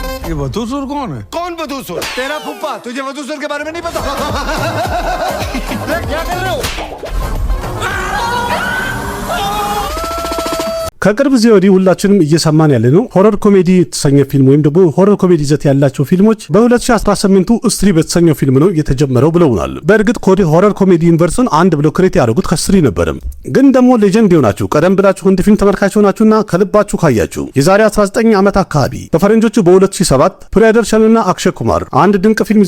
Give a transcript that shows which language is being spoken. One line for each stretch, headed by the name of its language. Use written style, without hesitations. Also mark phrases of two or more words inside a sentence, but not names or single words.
Hindi: ये वधूसुर कौन है? कौन वधूसुर? तेरा फुप्पा। तुझे वधूसुर के बारे में नहीं पता? क्या कर रहे हो?
Amharic: ከቅርብ ጊዜ ወዲህ ሁላችንም እየሰማን ያለ ነው
English: horror comedy
Amharic: የተሰኘ ፊልም ወይም ደግሞ
English: horror comedy
Amharic: ይዘት ያላቸው ፊልሞች በ2018ቱ ስትሪ በተሰኘው ፊልም ነው የተጀመረው ብለውናል። በእርግጥ
English: horror comedy universe
Amharic: አንድ ብለው ክሬት ያደረጉት ከስትሪ ነበርም። ግን ደግሞ ሌጀንድ የሆናችሁ ቀደም ብላችሁ ህንድ ፊልም ተመልካች ሆናችሁና ከልባችሁ ካያችሁ የዛሬ 19 ዓመት አካባቢ በፈረንጆቹ በ2007 ፕሪያደርሸንና አክሸይ ኩማር አንድ ድንቅ ፊልም